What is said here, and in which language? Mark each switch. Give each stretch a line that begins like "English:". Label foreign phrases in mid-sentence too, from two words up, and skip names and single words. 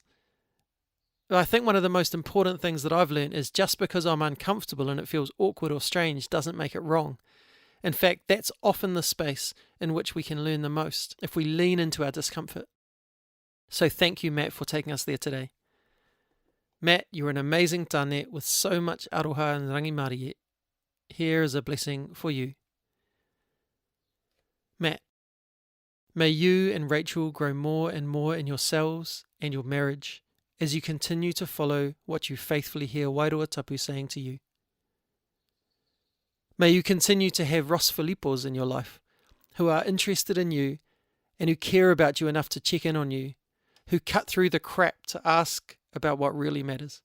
English: But I think one of the most important things that I've learned is just because I'm uncomfortable and it feels awkward or strange doesn't make it wrong. In fact, that's often the space in which we can learn the most, if we lean into our discomfort. So thank you, Matt, for taking us there today. Matt, you're an amazing tāne with so much aroha and
Māori: rangi Māori.
English: Here is a blessing for you. Matt, may you and Rachel grow more and more in yourselves and your marriage as you continue to follow what you faithfully hear
Māori: Wairoa Tapu
English: saying to you. May you continue to have Ross Filipos in your life, who are interested in you and who care about you enough to check in on you, who cut through the crap to ask about what really matters.